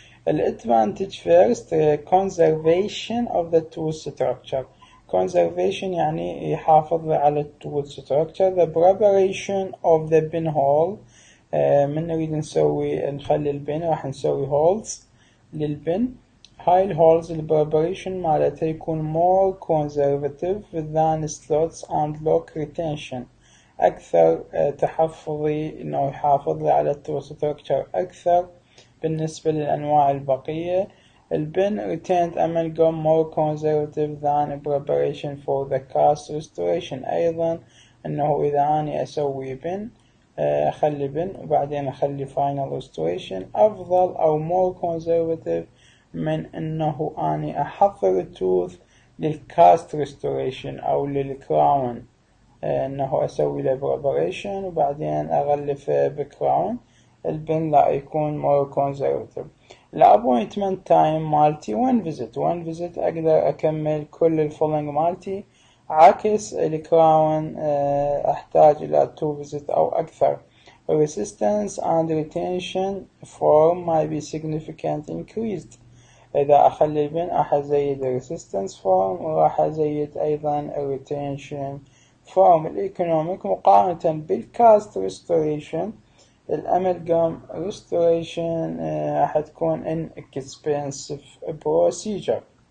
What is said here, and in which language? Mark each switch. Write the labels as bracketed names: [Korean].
[English] الادفانتج first conservation of the tooth structure. [Arabic] conservation يعني يحافظ على [English] tooth structure. the preparation of the pinhole [Arabic] من نريد نخلي البن راح نسوي [English] holes [Arabic] للبن. هاي [English] الهولز البريبريشن [Arabic] مالتها يكون [English] more conservative than slots and lock retention. [Arabic] أكثر تحفظي إنه يحافظ لي على التوث ستركتشر أكثر بالنسبة للأنواع البقية. [English] البن retained amalgam more conservative than preparation for the cast restoration. [Arabic] أيضا إنه إذا أنا أسوي بن أخلي بن وبعدين أخلي [English] final restoration [Arabic] أفضل أو [English] more conservative [Arabic] من إنه أنا أحضر التوث للكاست restoration أو للكراون إنه أسوي له preparation وبعدين أغلف بكراون. البن لا يكون [English] more conservative. [Arabic] الابوينتمنت تايم مالتي [English] one visit [Arabic] أقدر أكمل كل الفولنج مالتي عكس الكراون أحتاج إلى [English] 2 visit [Arabic] أو أكثر. [English] resistance and retention form might be significant increased. [Arabic] إذا أخلي البن راح أزيد [English] resistance form [Arabic] وراح أزيد أيضا [English] retention form. [Arabic] الإيكونوميك مقارنة بالكاست restoration الأمالجام restoration راح تكون [English] inexpensive procedure.